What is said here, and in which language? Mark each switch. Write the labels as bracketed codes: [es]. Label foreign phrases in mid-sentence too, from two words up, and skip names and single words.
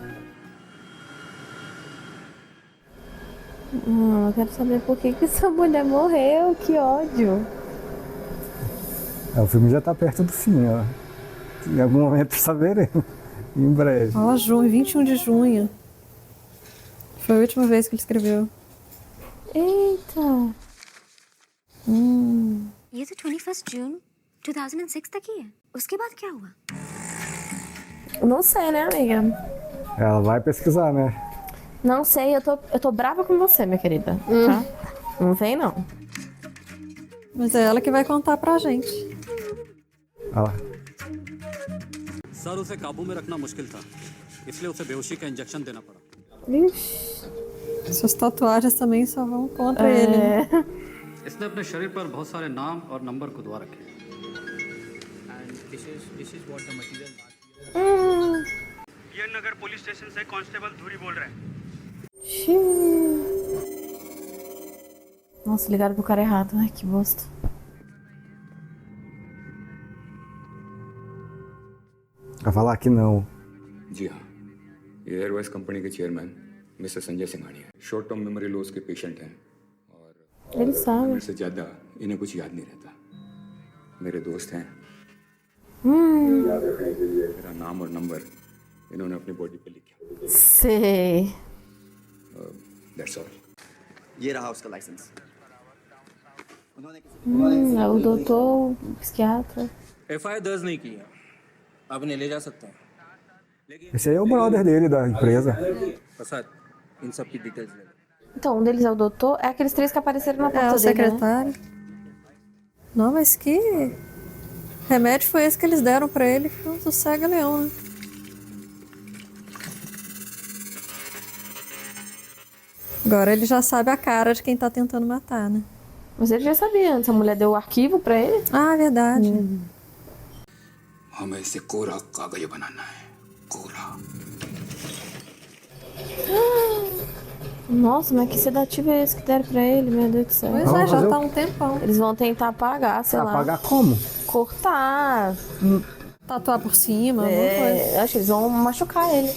[pt] Eu quero saber por que essa mulher morreu, que ódio. O filme já tá perto do fim, ó. Em algum momento saberemos. Em breve. Ó, junho, 21 de junho. Foi a última vez que ele escreveu. Eita. [hi] ये तो 21 जून 2006 तक ही है उसके बाद क्या हुआ [pt] Não sei, né, amiga? Ela vai pesquisar, né? Não sei, eu tô brava com você, minha querida. Tá? Não vem, não. Mas é ela que vai contar pra gente. Olha lá. [hi] सर उसे काबू में रखना मुश्किल था इसलिए उसे बेहोशी का इंजेक्शन देना पड़ा [pt] Ixi. Suas tatuagens também só vão contra ele, né? [hi] इसने अपने शरीर पर बहुत सारे नाम और नंबर खुदवा रखे ये नगर पुलिस स्टेशन से कांस्टेबल धूरी बोल रहे हैं [pt] Nossa, ligaram pro cara errado. Ai, que bosta. Vai falar que não. [hi] जी हाँ, ये एयरवेज कंपनी के चेयरमैन मिस्टर संजय सिंघानी है। [en] short term memory loss [hi] के पेशेंट हैं और [pt] Ele sabe. [hi] मेरे से ज़्यादा इन्हें कुछ याद नहीं रहता। मेरे दोस्त हैं, याद रखने के लिए मेरा नाम और नंबर इन्होंने अपनी बॉडी पे लिखा। [pt] Sei. [en] that's all. [hi] ये रहा उसका लाइसेंस। [pt] É o doutor, o psiquiatra. [hi] एफआईआर दर्ज नहीं की है अब इन्हें ले जा सकते हैं [pt] Esse aí é o brother dele, da empresa. [hi] प्रसाद इन सब की डिटेल्स ले लो [pt] Então, um deles é o doutor. É aqueles três que apareceram na É, porta o dele, né? secretário. Não, mas que remédio foi esse que eles deram pra ele? Foi um sossega-leão, né? Agora ele já sabe a cara de quem tá tentando matar, né? Mas ele já sabia antes. A mulher deu o arquivo pra ele. Ah, verdade. [hi] हमें इसे कोरा कागज बनाना है, कोरा। [pt] Nossa, mas que sedativo é esse que deram pra ele? Meu Deus do céu. Pois Vamos é, já fazer tá o- um tempão. Eles vão tentar apagar, sei lá. Apagar como? Cortar. Tatuar por cima, alguma coisa. Acho que eles vão machucar ele.